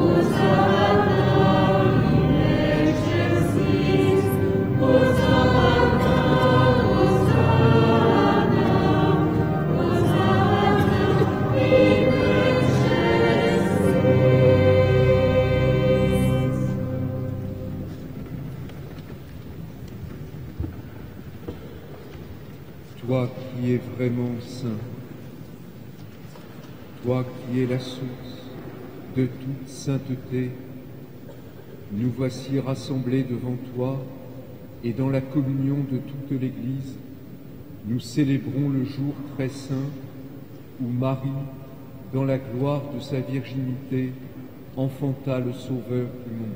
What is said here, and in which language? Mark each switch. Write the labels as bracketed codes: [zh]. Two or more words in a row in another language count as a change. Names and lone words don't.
[la] Hosanna in excelsis. Hosanna, Hosanna, Hosanna in excelsis. [fr] toi qui es vraiment saint, toi qui es la source de toute sainteté, nous voici rassemblés devant toi et dans la communion de toute l'Église, nous célébrons le jour très saint où Marie, dans la gloire de sa virginité, enfanta le Sauveur du monde.